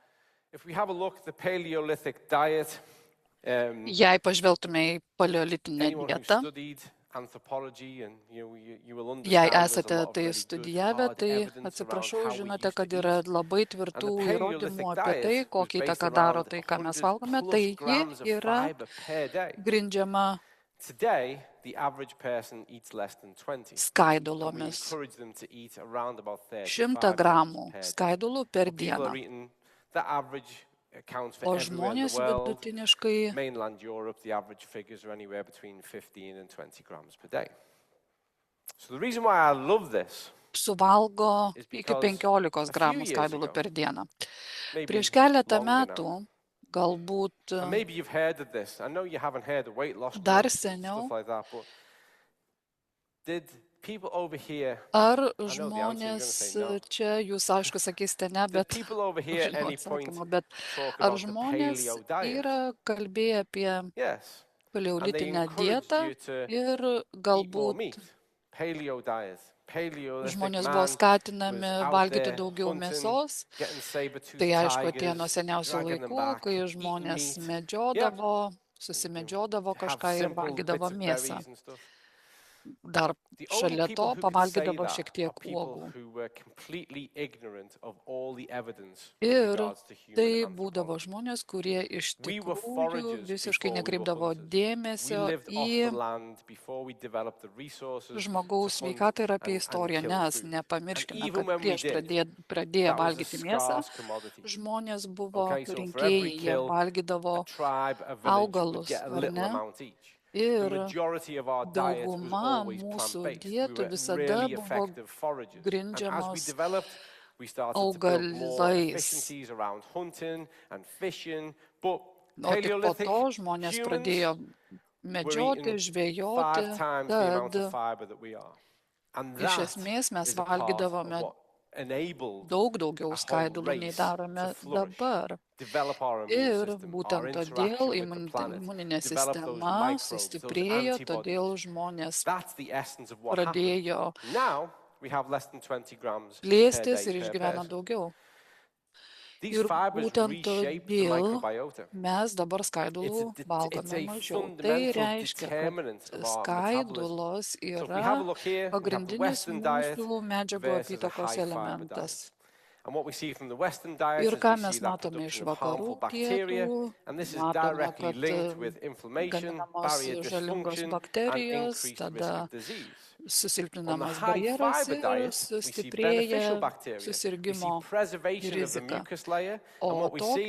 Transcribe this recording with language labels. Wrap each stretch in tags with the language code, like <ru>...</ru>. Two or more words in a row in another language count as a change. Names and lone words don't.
<lt>Jei pažvelgtume į paleolitinę dietą, jei esate tai studijavę, tai atsiprašau, žinote, kad yra labai tvirtų įrodymų apie tai, kokią įtaką daro tai, ką mes valgome, tai ji yra grindžiama</lt> <en>Today, the average person eats less than 20.</en> <lt>skaidulomis.</lt> <en>We encourage them to eat around about</en> <lt>100 gramų skaidulų per dieną.</lt> <en>The average accounts for</en> <lt>O</lt> <en>everywhere in the</en> <lt>žmonės</lt> <en>world.</en> <lt>vidutiniškai</lt> <en>Mainland Europe, the average figures are anywhere between 15 and 20 grams per day. So the reason why I love this</en> <lt>suvalgo iki 15 gramų skaidulų per dieną. Prieš keletą metų, galbūt</lt> <en>and maybe you've heard of this. I know you haven't heard of weight loss</en> <lt>dar</lt> <en>clubs and</en> <lt>seniau,</lt> <en>stuff like that, but did people over here,</en> <lt>ar</lt> <en>I know the answer, you're gonna</en> <lt>žmonės</lt> <en>say no.</en> <lt>čia, jūs aišku sakysite ne,</lt> <en>Did</en> <lt>bet</lt> <en>people over here at any</en> <lt>žinau</lt> <en>point</en> <lt>atsakymą, bet</lt> <en>talk</en> <lt>ar</lt> <en>about the</en> <lt>žmonės</lt> <en>paleo diet?</en> <lt>yra kalbėję apie</lt> <en>Yes. And they</en> <lt>paleolitinę</lt> <en>encouraged</en> <lt>dietą</lt> <en>you to</en> <lt>ir</lt> <en>eat more</en> <lt>galbūt</lt> <en>meat. Paleo diet. Paleolithic</en> <lt>žmonės buvo</lt> <en>man</en> <lt>skatinami</lt> <en>was out</en> <lt>valgyti</lt> <en>there</en> <lt>daugiau</lt> <en>hunting,</en> <lt>mėsos.</lt> <en>getting saber-toothed</en> <lt>Tai aišku atėjo</lt> <en>tigers,</en> <lt>nuo seniausių</lt> <en>dragging them</en> <lt>laikų,</lt> <en>back,</en> <lt>kai</lt> <en>eating</en> <lt>žmonės</lt> <en>meat.</en> <lt>medžiodavo, susimedžiodavo</lt> <en>Have</en> <lt>kažką ir</lt> <en>simple</en> <lt>valgydavo</lt> <en>bits of</en> <lt>mėsą.</lt> <en>berries and stuff.</en> <lt>Dar</lt> <en>The only</en> <lt>šalia to</lt> <en>people who could say</en> <lt>pavalgydavo</lt> <en>that</en> <lt>šiek</lt> <en>are</en> <lt>tiek</lt> <en>people</en> <lt>uogų.</lt> <en>who were completely ignorant of all the evidence with</en> <lt>Ir</lt> <en>regards to human</en> <lt>tai būdavo</lt> <en>anthropology.</en> <lt>žmonės, kurie iš</lt> <en>We were</en> <lt>tikrųjų</lt> <en>foragers</en> <lt>visiškai</lt> <en>before we were</en> <lt>nekreipdavo</lt> <en>hunters. We</en> <lt>dėmesio</lt> <en>lived off</en> <lt>į</lt> <en>the land before we developed the resources</en> <lt>žmogaus</lt> <en>to hunt</en> <lt>sveikatą ir apie</lt> <en>and</en> <lt>istoriją,</lt> <en>kill</en> <lt>nes</lt> <en>food.</en> <lt>nepamirškime,</lt> <en>And even</en> <lt>kad</lt> <en>when we</en> <lt>prieš</lt> <en>did,</en> <lt>pradėję</lt> <en>that was a</en> <lt>valgyti mėsą,</lt> <en>scarce commodity.</en> <lt>žmonės buvo</lt> <en>Okay, so for</en> <lt>rinkėjai,</lt> <en>every</en> <lt>jie</lt> <en>kill,</en> <lt>valgydavo</lt> <en>a tribe, a village would</en> <lt>augalus,</lt> <en>get a</en> <lt>ar</lt> <en>little</en> <lt>ne?</lt> <en>amount each. The</en> <lt>Ir</lt> <en>majority of our diet was</en> <lt>dauguma</lt> <en>always</en> <lt>mūsų</lt> <en>plant-based. We</en> <lt>dietų</lt> <en>were</en> <lt>visada</lt> <en>really</en> <lt>buvo</lt> <en>effective foragers. And as we</en> <lt>grindžiamos</lt> <en>developed, we started to build more</en> <lt>augalais.</lt> <en>efficiencies around hunting and fishing. But</en> <lt>O tik po</lt> <en>Paleolithic</en> <lt>to žmonės pradėjo</lt> <en>humans</en> <lt>medžioti,</lt> <en>were eating</en> <lt>žvejoti,</lt> <en>5 times the amount</en> <lt>kad</lt> <en>of fiber that we are. And</en> <lt>iš</lt> <en>that</en> <lt>esmės mes</lt> <en>is a part of</en> <lt>valgydavome</lt> <en>what enabled</en> <lt>daug daugiau</lt> <en>a</en> <lt>skaidulų</lt> <en>whole</en> <lt>nei</lt> <en>race</en> <lt>darome</lt> <en>to flourish,</en> <lt>dabar.</lt> <en>develop our immune</en> <lt>Ir</lt> <en>system, our</en> <lt>būtent todėl</lt> <en>interaction with the planet,</en> <lt>imuninė</lt> <en>develop those</en> <lt>sistema</lt> <en>microbes, those</en> <lt>sustiprėjo,</lt> <en>antibodies.</en> <lt>todėl žmonės</lt> <en>That's the essence of what happened.</en> <lt>pradėjo</lt> <en>Now we have less than 20 grams per</en> <lt>plėstis</lt> <en>day</en> <lt>ir</lt> <en>per</en> <lt>išgyvena</lt> <en>person.</en> <lt>daugiau.</lt> <en>These</en> <lt>Ir</lt> <en>fibers</en> <lt>būtent</lt> <en>reshape the</en> <lt>todėl</lt> <en>microbiota.</en> <lt>mes dabar skaidulų</lt> <en>It's</en> <lt>valgome</lt> <en>a</en> <lt>mažiau. Tai</lt> <en>fundamental</en> <lt>reiškia,</lt> <en>determinant</en> <lt>kad</lt> <en>of our</en> <lt>skaidulos</lt> <en>So if we</en> <lt>yra</lt> <en>have a look here, we have the</en> <lt>pagrindinis</lt> <en>Western diet</en> <lt>mūsų medžiagų</lt> <en>versus a</en> <lt>apytakos</lt> <en>high fiber</en> <lt>elementas.</lt> <en>diet. And what we see from the Western diet</en> <lt>Ir</lt> <en>is</en> <lt>ką</lt> <en>we</en> <lt>mes</lt> <en>see that</en> <lt>matome iš</lt> <en>production of</en> <lt>vakarų</lt> <en>harmful bacteria,</en> <lt>pietų,</lt> <en>and this is</en> <lt>matome,</lt> <en>directly</en> <lt>kad</lt> <en>linked with inflammation,</en> <lt>gaminamos</lt> <en>barrier</en> <lt>žalingos</lt> <en>dysfunction, and</en> <lt>bakterijos,</lt> <en>increased risk</en> <lt>tada</lt> <en>of disease. On the</en> <lt>susilpninamas</lt> <en>high</en> <lt>barjeras</lt> <en>fiber</en> <lt>ir</lt> <en>diet, we see</en> <lt>sustiprėja</lt> <en>beneficial bacteria. We see</en> <lt>susirgymo</lt> <en>preservation of the</en> <lt>rizika.</lt> <en>mucus layer, and</en> <lt>O</lt> <en>what we see,</en>